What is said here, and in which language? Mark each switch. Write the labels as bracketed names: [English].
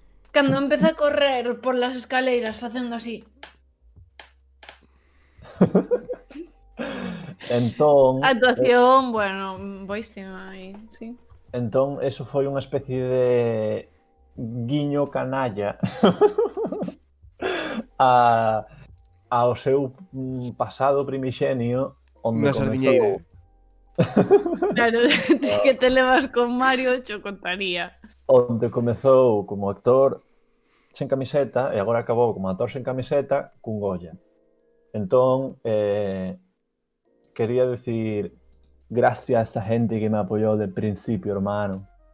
[Galician] Cando empeza a correr por las escaleiras facendo así. Entón... A actuación, bueno, boísima aí, sí. Entón, eso foi unha especie de guiño canalla ao seu pasado primixenio onde Unha sardiñeira. Claro, que te levas con Mario, cho contaría. Onde comezou como actor sen camiseta e agora acabou como actor sen camiseta cun Goya. [Spanish] Entón, quería decir, gracias a esa gente que me apoyó del principio, hermano.